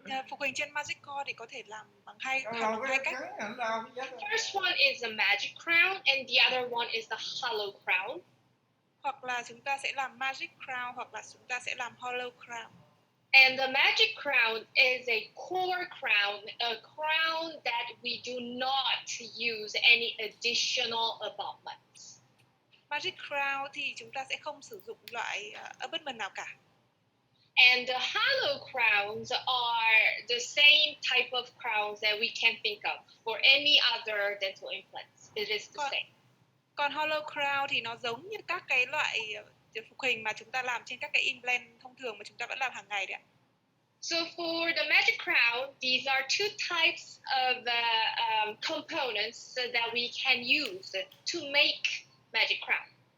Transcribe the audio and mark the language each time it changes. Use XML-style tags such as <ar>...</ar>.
<vi>Phục hình trên Magic Core thì có thể làm bằng hai cách.</vi> <en>The first one is a magic crown and the other one is the hollow crown.</en> <vi>Hoặc là chúng ta sẽ làm Magic Crown hoặc là chúng ta sẽ làm Hollow Crown.</vi> <en>And the magic crown is a core crown, a crown that we do not use any additional abutments.</en> <vi>Magic Crown thì chúng ta sẽ không sử dụng loại abutment nào cả.</vi> <en>And the hollow crowns are the same type of crowns that we can think of for any other dental implants. It is the same.</en> <vi>Còn Hollow Crown thì nó giống như các cái loại phục hình mà chúng ta làm trên các cái implant thông thường mà chúng ta vẫn làm hàng ngày đấy ạ.</vi> <en>So for the magic crown, these are two types of components that we can use to make magic crown.</en>